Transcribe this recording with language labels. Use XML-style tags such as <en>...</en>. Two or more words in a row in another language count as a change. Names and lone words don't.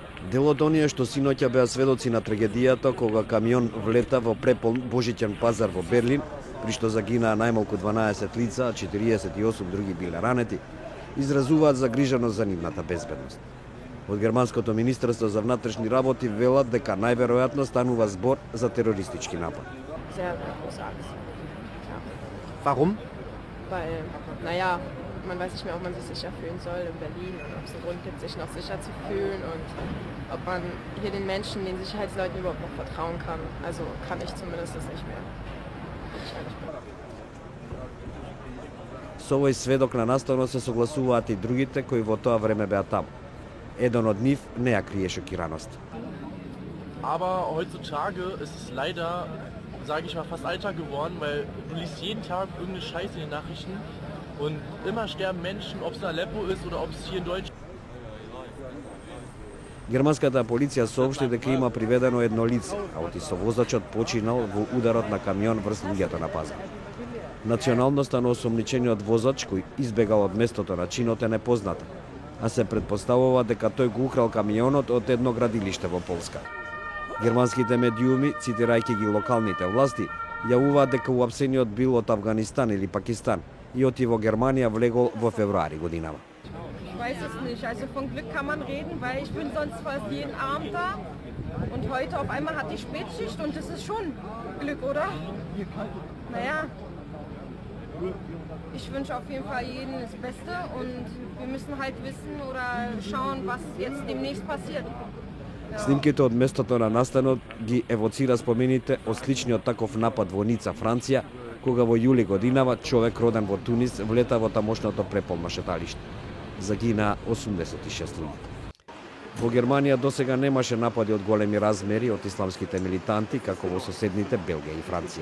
<mk>Дел од оние што синоќа беа сведоци на трагедијата кога камион влета во преполн Божиќен пазар во Берлин, при што загинаа најмалку 12 лица, а 48 други биле ранети, изразуваат загриженост за нивната безбедност. Од германското министерство за внатрешни работи велат дека најверојатно станува збор за терористички напад.</mk> <de>Warum? Weil, naja, man weiß nicht mehr, ob man sich sicher fühlen soll in Berlin und ob es einen Grund gibt, sich noch sicher zu fühlen und ob man hier den Menschen, den Sicherheitsleuten überhaupt noch vertrauen kann. Also kann ich zumindest das nicht mehr.</de> <mk>Со овој сведок на наставно се согласуваат и другите кои во тоа време беа таму. Еден од нив не ја крие шокираност.</mk> <de>Aber heutzutage ist es leider, sage ich mal, fast Alltag geworden, weil du liest jeden Tag irgendeine Scheiße in den Nachrichten und immer sterben Menschen, ob es in Aleppo ist oder ob es hier in Deutschland.</de> <mk>Германската полиција соопшти дека има приведено едно лице, а отисовозачот починал во ударот на камион врз луѓето на пазар. Националноста на осомничениот возач кој избегал од местото на чинот е непозната, а се претпоставува дека тој го украл камионот од едно градилиште во Полска. Германските медиуми, цитирајќи ги локалните власти, јавуваат дека уапсениот бил од Афганистан или Пакистан и оти во Германија влегол во февруари годинава.</mk> <de>Ich weiß es nicht. Also von Glück kann man reden, weil ich bin sonst fast jeden Abend da und heute auf einmal hatte ich Spätschicht und das ist schon Glück, oder? Naja, ich wünsche auf jeden Fall jedem das Beste und wir müssen halt wissen oder schauen, was jetzt demnächst passiert.</de> <mk>Снимките од местото на настанот ги евоцира спомените од сличниот таков напад во Ница, Франција, кога во јули годинава човек роден во Тунис влета во тамошното преполно шеталиште. Загина 86 луѓе. Во Германија досега немаше напади од големи размери од исламските милитанти, како во соседните Белгија и Франција.</mk>